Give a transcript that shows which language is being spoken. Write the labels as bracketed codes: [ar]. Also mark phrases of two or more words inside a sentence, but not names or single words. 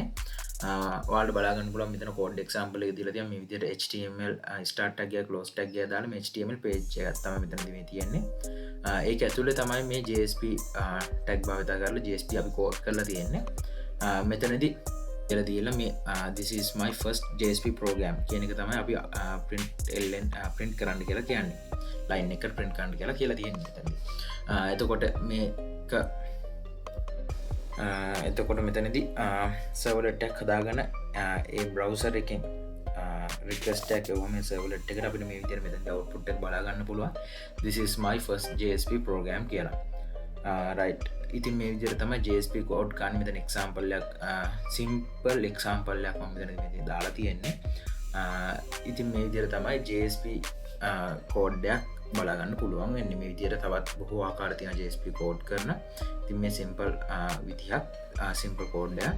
[si] ඔයාලට බලා ගන්න පුළුවන් මෙතන code example එක දීලා තියෙනවා. මේ විදිහට [en] HTML start tag [si] එක [en] close tag [si] එක දාලා මේ [en] HTML page [si] එකක් තමයි මෙතනදී මේ තියෙන්නේ. ඒක ඇතුලේ තමයි මේ [en] JSP tag [si] භාවිතා කරලා JSP අපි code කරලා තියෙන්නේ. මෙතනදී කියලා දීලා මේ [en] this is my first JSP program [si] කියන එක තමයි අපි print කරන්න කියලා කියන්නේ. line එක print කරන්න කියලා තියෙන්නේ මෙතනදී. එතකොට මේක එතකොට මෙතනදී servlet එකක් හදාගන්න ඒ browser එකෙන් request එකක් එවුවම servlet එකට අපිට මේ විදිහට මෙතනදී output එක බලා ගන්න පුළුවන්. [en] this is my first JSP program [si] කියලා. right ඉතින් මේ විදිහට තමයි [en] JSP code [si] ගන්න මෙතන example එකක් [en] simple example [si] එකක් මම මෙතන දාලා තියෙන්නේ. ඉතින් මේ විදිහට තමයි [en] JSP code [si] එකක් බලා ගන්න පුළුවන් වෙන්නේ. මේ විදිහට තවත් බොහෝ ආකාර තියෙන JSP code කරන. ඉතින් මේ simple විදිහක් [en] simple code [si] එකක්.